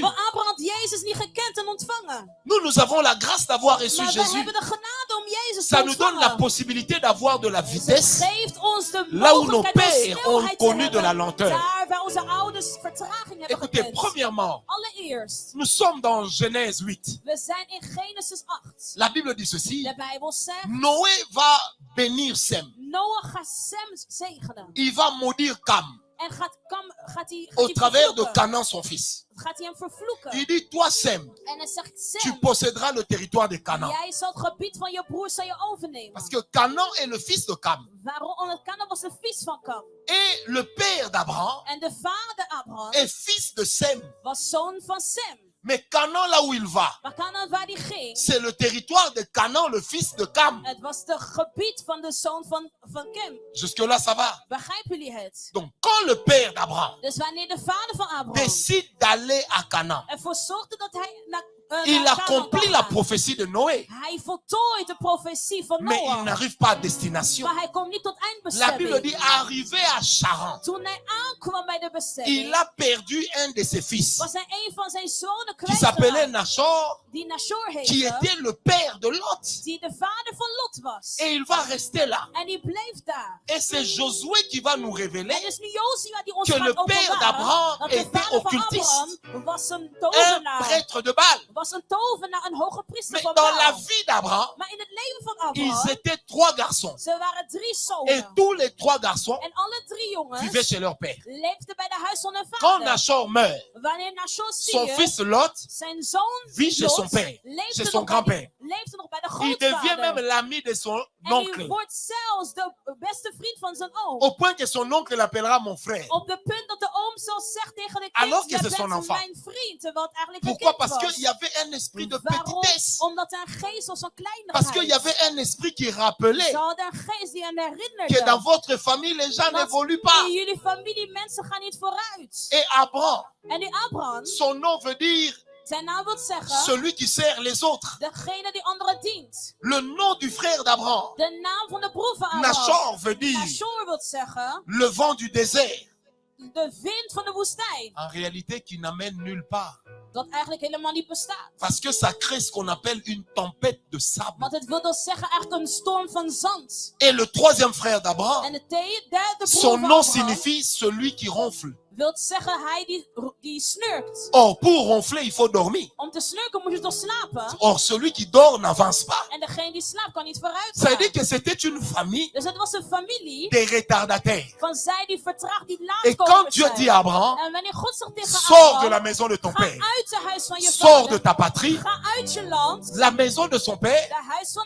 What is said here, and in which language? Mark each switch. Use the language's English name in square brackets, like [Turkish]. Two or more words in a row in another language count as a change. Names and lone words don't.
[Dutch] Want Abraham had Jezus niet gekend en ontvangen. [French] Nous avons la grâce d'avoir reçu [Dutch] Maar we [French] Jésus. [Dutch] hebben de genade om Jezus [French] Ça [Dutch] te [French] nous donne la [Dutch] ontvangen. [French] possibilité d'avoir de la [Dutch] Het [French] vitesse [Dutch] geeft ons de [French] là où nos [Dutch] mogelijkheid om [French] pères ont [Dutch] snelheid te [French] connu de la [Dutch] hebben. [French] lenteur. [Dutch] Daar waar onze ouders vertraging hebben [French] Écoutez, [Dutch] gekend. [French] premièrement, [Dutch] Allereerst, [French] nous sommes dans Genèse 8. [Dutch] we zijn in Genesis 8. [French] La Bible dit ceci. [Dutch] De Bijbel zegt, [French] Noé va bénir Sem. [Dutch] Noah gaat Sem zegenen. [French] Il va maudire Cam [Dutch] En gaat hij [French] au travers de [Dutch] vervloeken. [French] Canaan, son fils. [Dutch] Gaat hij hem vervloeken. [French] Il dit, toi Sem, [Dutch] En hij zegt, [French] tu [Dutch] Sem, [French] posséderas le territoire de Canaan. [Dutch] jij zal het gebied van je broer zal je overnemen. [French] Parce que Canaan est le fils de Cam. [Dutch] Waarom? Omdat Canaan was de fils van Kam. [French] Et le père d'Abraham [Dutch] En de vader Abraham [French] est fils de Sem. [Dutch] was zoon van Sem. [French] Mais Canaan, là où il va, [Dutch] Maar Canaan waar hij ging, [French] c'est le territoire de Canaan, le fils de Cam. [Dutch] het was het gebied van de zoon van Kim. [French] Jusque-là, ça va. [Dutch] Begrijpen jullie het? [French] Donc, quand le père d'Abraham [Dutch] Dus wanneer de vader van Abraham [French] décide d'aller à Canaan, [Dutch] ervoor zorgde dat hij naar [French] il [Dutch] Canaan [French] accomplit [Dutch] kon [French] la [Dutch] gaan. [French] prophétie de Noé. [Dutch] Hij voltooit de profetie van [French] Mais il [Dutch] Noah. [French] n'arrive pas à destination. [Dutch] Maar hij komt niet tot [French] La Bible [Dutch] eindbestemming. [French] dit, arrivé à Charan, [Dutch] Toen hij aankwam bij de [French] il [Dutch] bestemming, [French] a perdu un de ses fils [Dutch] was hij een van zijn zonen [French] qui s'appelait [Dutch] kwijtgeraakt. [French] Nachor, [Dutch] Die Nashor [French] qui [Dutch] heette. [French] était le père de Lot. [Dutch] Die de vader van Lot was. [French] Et il va rester là. [Dutch] En die bleef daar. [French] Et c'est Josué qui va nous révéler [Dutch] En dus nu Josia die ons [French] que [Dutch] gaat [French] le père [Dutch] openbaren [French] d'Abraham [Dutch] dat de [French] était [Dutch] vader van [French] occultiste, [Dutch] Abraham was een [French] un [Dutch] tovenaar. [French] prêtre de Baal. [Dutch] Was een tovenaar, een hoge priester [French] Mais [Dutch] van [French] dans la [Dutch] Baal. [French] vie d'Abraham, [Dutch] Maar in het leven van [French] ils [Dutch] Abraham, [French] étaient 3 garçons. [Dutch] ze waren 3 [French] Et [Dutch] zonen. [French] tous les 3 garçons [Dutch] En alle 3 jongens [French] vivaient chez leur père. [Dutch] leefden bij de huis van hun [French] Quand [Dutch] vader. [French] Nachor meurt, [Dutch] Wanneer Nashor [French] son [Dutch] stierf, [French] fils Lot [Dutch] zijn zoon [French] vit chez [Dutch] Lot [French] son père, [Dutch] leefde [French] chez [Dutch] nog [French] son [Dutch] bij [French] grand-père. [Dutch] leefde nog bij de [French] Il devient même [Dutch] grootvader. [French] l'ami de son [Dutch] En [French] oncle. [Dutch] die wordt zelfs de beste vriend van zijn oom. [French] Au point que son oncle l'appellera mon frère. [Dutch] Op de punt dat de oom zelfs zegt tegen de [French] Alors [Dutch] kind, [French] que [Dutch] jij [French] c'est son [Dutch] bent [French] enfant. [Dutch] mijn vriend, terwijl het eigenlijk een [French] Pourquoi? [Dutch] kind [French] Parce [Dutch] was. [French] qu'il y avait un esprit de [Dutch] Waarom? [French] petitesse. [Dutch] Omdat er een geest was van [French] Parce qu'il y [Dutch] kleinigheid. [French] avait un esprit qui rappelait [Dutch] Ze hadden een geest die hen [French] que [Dutch] herinnerde. [French] dans votre famille, les gens [Dutch] Dat [French] n'évoluent pas. [Dutch] in jullie familie mensen gaan niet vooruit. [French] Et Abraham, [Dutch] En die Abraham, [French] son nom veut dire [Dutch] zijn naam wil zeggen, [French] celui qui sert les autres. [Dutch] degene die anderen dient. [French] Le nom du frère d'Abraham, [Dutch] De naam van de broer van Abraham. [French] Nachor, veut dire [Dutch] Nashor wil zeggen, [French] le vent du désert. [Dutch] de wind van de woestijn. [French] En réalité, qui n'amène nulle part. [Dutch] Dat eigenlijk helemaal niet bestaat. [French] Parce que ça crée ce qu'on appelle une tempête de sable. [Dutch] Want het wil dus zeggen eigenlijk een storm van zand. [French] Et le troisième frère d'Abraham, [Dutch] En de derde broer [French] son [Dutch] van [French] nom [Dutch] Abraham [French] signifie celui qui ronfle. [Dutch] wil zeggen hij die snurkt. [French] Or, pour ronfler, il faut dormir. [Dutch] Om te snurken moet je toch slapen? [French] Or, celui qui dort n'avance pas. [Dutch] En degene die slaapt kan niet vooruit [French] Ça veut dire [Dutch] gaan. [French] que c'était une famille [Dutch] Dus het was een familie [French] des retardataires. [Dutch] van zij die vertraagd, die [French] Et quand [Dutch] laatkomers [French] Dieu dit [Dutch] zijn. [French] à Abraham, [Dutch] En wanneer God zegt tegen [French] sors de la [Dutch] Abraham, [French] maison de ton [Dutch] ga [French] père, [Dutch] uit het huis van je [French] sors de [Dutch] vader, [French] ta patrie, [Dutch] ga uit je land. [French] la maison de son père [Dutch] De huis van de